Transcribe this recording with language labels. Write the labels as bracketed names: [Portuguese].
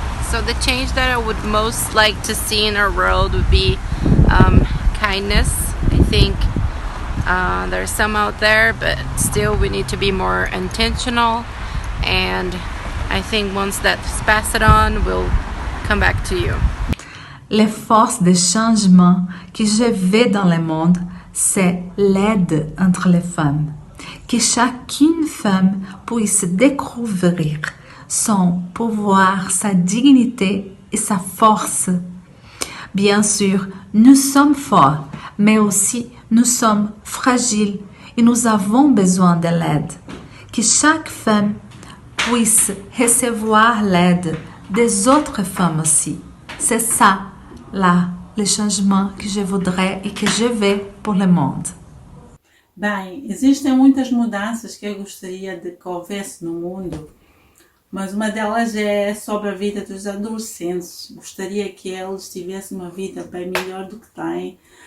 [English] So the change that I would most like to see in our world would be kindness. I think there's some out there, but still we need to be more intentional, and I think once that's passed on, we'll come back to you. [French] Les forces de changement que je veux dans le monde, c'est l'aide entre les femmes. Que chacune femme puisse découvrir son pouvoir, sa dignité et sa force. Bien sûr, nous sommes forts, mais aussi nous sommes fragiles et nous avons besoin de l'aide. Que chaque femme puisse recevoir l'aide des autres femmes aussi. C'est ça, là, le changement que je voudrais et que je veux pour le monde. [Portuguese] Bem, existem muitas mudanças que eu gostaria de que houvesse no mundo, mas uma delas é sobre a vida dos adolescentes. Gostaria que eles tivessem uma vida bem melhor do que têm.